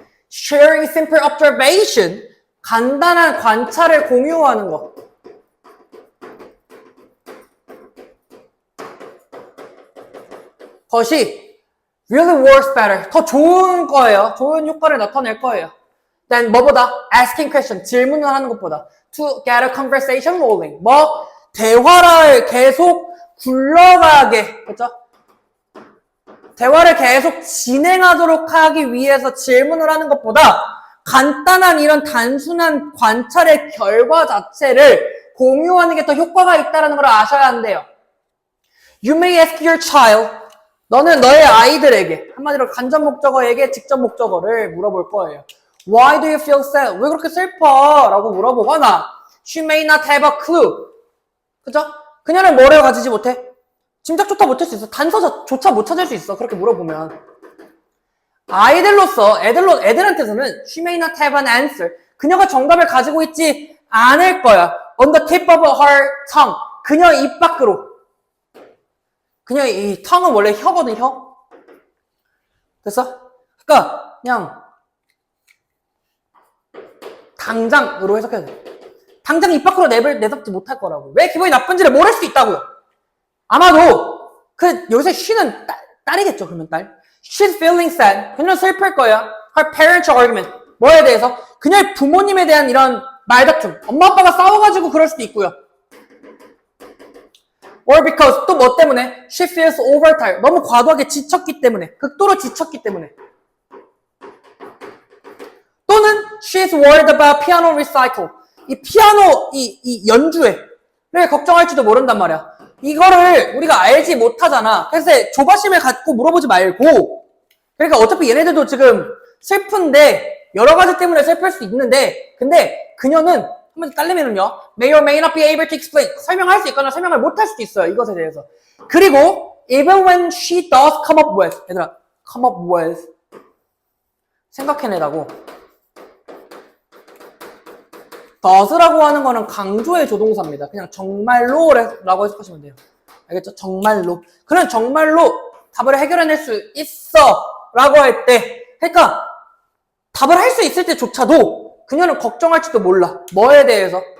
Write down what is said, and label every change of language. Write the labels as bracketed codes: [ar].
[en] sharing simple observation, [ko] 간단한 관찰을 공유하는 거. 그것이 [en] really works better, [ko] 더 좋은 거예요. 좋은 효과를 나타낼 거예요. [en] than [ko] 뭐보다? [en] asking question, [ko] 질문을 하는 것보다. [en] to get a conversation rolling, [ko] 대화를 계속 굴러가게, 그렇죠? 대화를 계속 진행하도록 하기 위해서 질문을 하는 것보다 간단한 이런 단순한 관찰의 결과 자체를 공유하는 게 더 효과가 있다는 걸 아셔야 한대요. [en] You may ask your child, [ko] 너는 너의 아이들에게, 한마디로 간접 목적어에게 직접 목적어를 물어볼 거예요. [en] Why do you feel sad? [ko] 왜 그렇게 슬퍼? 라고 물어보거나, [en] She may not have a clue. [ko] 그죠? 그녀는 뭐를 가지지 못해? 짐작조차 못할 수 있어. 단서조차 못 찾을 수 있어. 그렇게 물어보면. 아이들로서, 애들한테서는 [en] She may not have an answer. [ko] 그녀가 정답을 가지고 있지 않을 거야. [en] On the tip of her tongue. [ko] 그녀 입 밖으로. 그냥 이 tongue은 원래 혀거든, 혀. 됐어? 그러니까 그냥 당장으로 해석해야 돼. 당장 입 밖으로 내뱉지 못할 거라고. 왜 기분이 나쁜지를 모를 수 있다고요. 아마도 여기서 she는 딸이겠죠. 그러면 딸. [en] She's feeling sad. [ko] 그녀는 슬플 거야. [en] Her parents' argument. [ko] 뭐에 대해서? 그녀의 부모님에 대한 이런 말다툼. 엄마 아빠가 싸워가지고 그럴 수도 있고요. [en] Or because [ko] 또 뭐 때문에? [en] She feels overtired. [ko] 너무 과도하게 지쳤기 때문에. 극도로 지쳤기 때문에. 또는 [en] She's worried about piano recital. [ko] 이 피아노 이 연주회를 걱정할지도 모른단 말이야. 이거를 우리가 알지 못하잖아. 그래서 조바심을 갖고 물어보지 말고, 그러니까 어차피 얘네들도 지금 슬픈데 여러 가지 때문에 슬플 수 있는데, 근데 그녀는 한번 딸내미는요, [en] may or may not be able to explain. [ko] 설명할 수 있거나 설명을 못할 수도 있어요. 이것에 대해서. 그리고 [en] even when she does come up with, [ko] 얘들아, [en] come up with, [ko] 생각해내다고. does라고 하는 거는 강조의 조동사입니다. 그냥 정말로 라고 해석하시면 돼요. 알겠죠? 정말로. 그냥 정말로 답을 해결해낼 수 있어 라고 할 때, 그러니까 답을 할 수 있을 때조차도 그녀는 걱정할지도 몰라. 뭐에 대해서?